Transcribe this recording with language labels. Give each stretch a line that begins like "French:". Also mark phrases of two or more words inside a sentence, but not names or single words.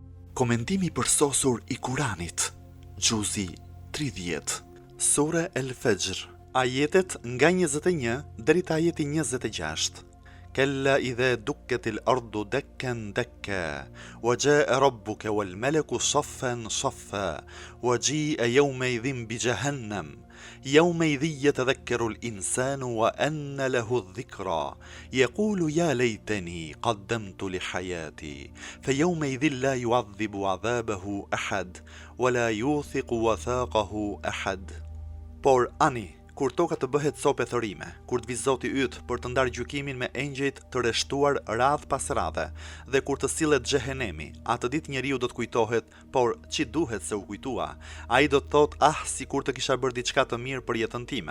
Albanian: Komentimi përsosur i Kuranit, Gjuzi 30, Sura El Fajr, ajetet nga 21 deri te ajeti 26.
Arabic: كلا إذا دكت الأرض دكا دكا وجاء ربك والملك صفا صفا وجيء يومئذ بجهنم يومئذ يتذكر الإنسان وأن له الذكرى يقول يا ليتني قدمت لحياتي فيومئذ لا يعذب عذابه أحد ولا يوثق وثاقه أحد.
Albanian: Por ani, kur toka të bëhet copë thërime, kur të vi Zoti yt për të ndarë gjykimin me engjëjt të rreshtuar radh pas radhe, dhe kur të sillet xhehenemi, atë ditë njeriu do të kujtohet, por ç'i duhet se u kujtua. Ai do të thotë, sikur të kisha bërë diçka të mirë për jetën time.